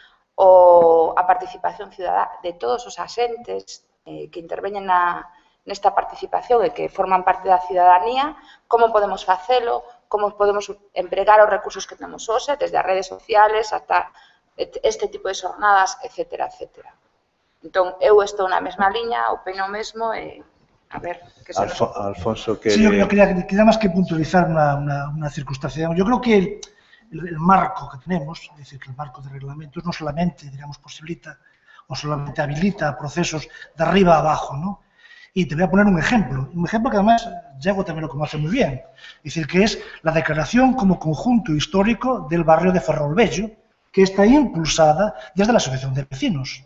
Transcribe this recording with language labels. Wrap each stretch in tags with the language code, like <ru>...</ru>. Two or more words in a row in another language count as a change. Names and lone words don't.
<gl>a participación cidadá de todos os axentes que interveñen nesta participación e que forman parte da cidadanía, como podemos facelo, como podemos empregar os recursos que temos hoxe, desde as redes sociales ata este tipo de xornadas, etcétera, etcétera. Entón, eu estou na mesma liña, opino mesmo, e a ver, que se Alfonso, que...</gl> <es>Sí, yo quería más que puntualizar una circunstancia. Yo creo que el marco que tenemos, es decir, que el marco de reglamentos no solamente, digamos, posibilita o solamente habilita procesos de arriba a abajo, ¿no? Y te voy a poner un ejemplo que además Diego también lo conoce muy bien, es decir, que es la declaración como conjunto histórico del barrio de Ferrolbello, que está impulsada desde la Asociación de Vecinos.</es>